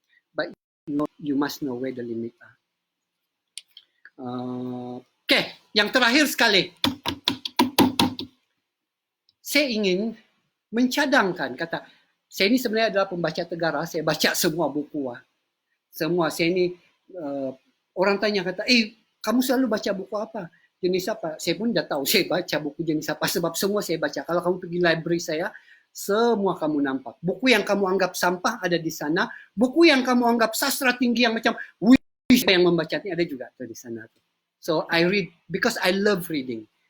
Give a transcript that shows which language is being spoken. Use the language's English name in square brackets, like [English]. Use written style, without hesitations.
[English] But you must know where the limit are. [Malay] Okay, yang terakhir sekali. Saya ingin mencadangkan, kata, saya ini sebenarnya adalah pembaca Tegara, saya baca semua buku. Semua, saya ini, orang tanya, kata, kamu selalu baca buku apa? jenis apa? Saya pun dah tahu saya baca buku jenis apa sebab semua saya baca. Kalau kamu pergi library saya, semua kamu nampak. Buku yang kamu anggap sampah ada di sana. Buku yang kamu anggap sastra tinggi yang macam, wih, yang membaca ini ada juga tuh di sana. [English] So I read because I love reading.